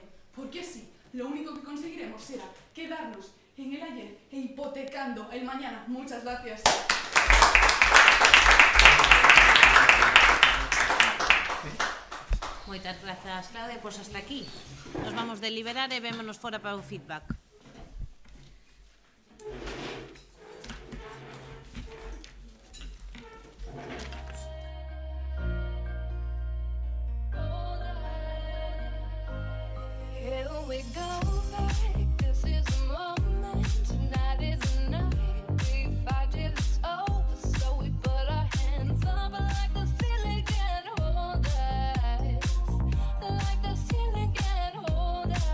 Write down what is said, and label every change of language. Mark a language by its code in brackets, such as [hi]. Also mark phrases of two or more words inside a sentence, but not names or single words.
[es] Porque así, lo único que conseguiremos será quedarnos en el ayer e hipotecando el mañana. Muchas gracias. [gl] Moitas grazas, Claudia, pois hasta aquí. Nos vamos deliberar e vémonos fora para o feedback. [en] Here we go back, this is the moment, tonight is the night, we fight till it's over, so we put our hands up like the ceiling can't hold us, like the ceiling can't hold us.